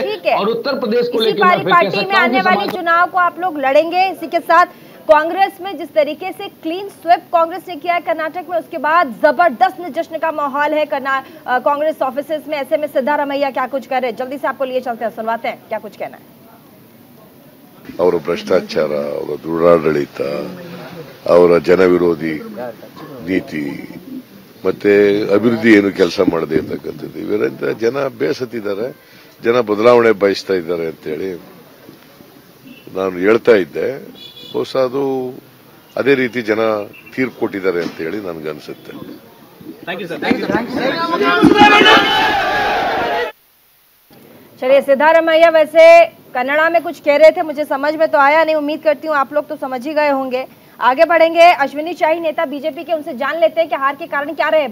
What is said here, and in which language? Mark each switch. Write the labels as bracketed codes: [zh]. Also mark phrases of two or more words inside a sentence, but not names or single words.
[hi] और उत्तर प्रदेश को लेकर मैं फिर कह सकता हूं आने वाले चुनाव को आप लोग लड़ेंगे। इसी के साथ कांग्रेस में जिस तरीके से [en] clean sweep [hi] कांग्रेस ने किया है कर्नाटक में, उसके बाद जबरदस्त जश्न का माहौल है कांग्रेस ऑफिसेज में। ऐसे में सिद्धारमैया क्या कुछ कर रहे हैं, जल्दी से आपको लिए चलते हैं, सुनवाते हैं क्या कुछ कहना है। [kn] ಅವರ ಭ್ರಷ್ಟಾಚಾರ, ಅವರ ದುರಾಡಳಿತ, ಅವರ ಜನವಿರೋಧಿ ನೀತಿ ಮತ್ತೆ ಅಭಿವೃದ್ಧಿ ಏನು ಕೆಲಸ ಮಾಡದೆ ಇರತಕ್ಕಂಥದ್ದು, ಇವರಿಂದ ಜನ ಬೇಸತ್ತಿದ್ದಾರೆ, ಜನ ಬದಲಾವಣೆ ಬಯಸ್ತಾ ಇದ್ದಾರೆ ಅಂತೇಳಿ ನಾನು ಹೇಳ್ತಾ ಇದ್ದೆ. ಬಹುಶಃ ಅದು ಅದೇ ರೀತಿ ಜನ ತೀರ್ಪು ಕೊಟ್ಟಿದ್ದಾರೆ ಅಂತ ಹೇಳಿ ನನಗನ್ಸುತ್ತೆ. [hi] चलिए, सिद्धारमैया वैसे कन्नड़ा में कुछ कह रहे थे, मुझे समझ में तो आया नहीं, उम्मीद करती हूँ आप लोग तो समझ ही गए होंगे। आगे बढ़ेंगे, अश्विनी शाही नेता बीजेपी के, उनसे जान लेते हैं कि हार के कारण क्या रहे।